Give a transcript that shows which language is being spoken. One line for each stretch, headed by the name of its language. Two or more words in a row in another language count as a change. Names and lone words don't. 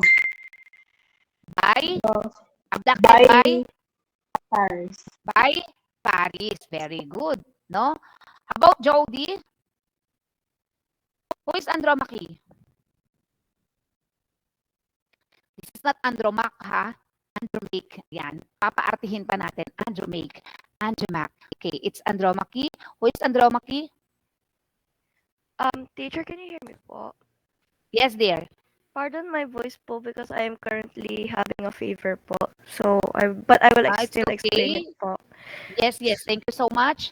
English: By? uh, Abducted by by? Paris. By Paris. Very good, no? How about Jody? Who is Andromache? This is not Andromache, ha?
Filipino: Andromache. Yan. Papaartihin pa natin. Andromache.
English: Okay, it's Andromache. Who is Andromache? Teacher, can you hear me po? Yes, dear. Pardon my voice po because I am currently having a fever po. But I will It's still explain okay. it po. Yes. Thank you so much.